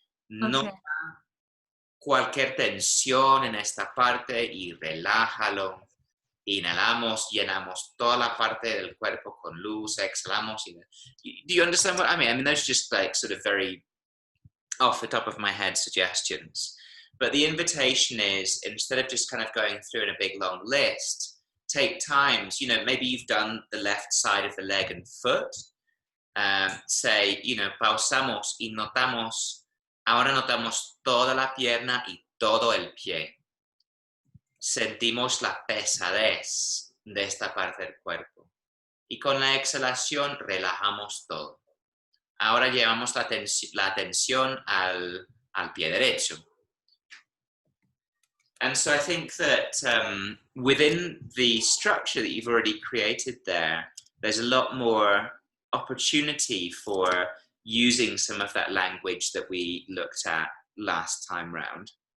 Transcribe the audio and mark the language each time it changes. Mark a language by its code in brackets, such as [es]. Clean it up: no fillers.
[es] Nota cualquier tensión en esta parte y relájalo. Inhalamos, llenamos toda la parte del cuerpo con luz, exhalamos. [en] Do you understand what I mean? I mean, those are just like sort of very off the top of my head suggestions. But the invitation is, instead of just kind of going through in a big long list, take times, maybe you've done the left side of the leg and foot. [es] Say, pausamos y notamos, ahora notamos toda la pierna y todo el pie. Sentimos la pesadez de esta parte del cuerpo. Y con la exhalación relajamos todo. Ahora llevamos la atención al pie derecho. [en] And so I think that within the structure that you've already created there's a lot more opportunity for using some of that language that we looked at last time round.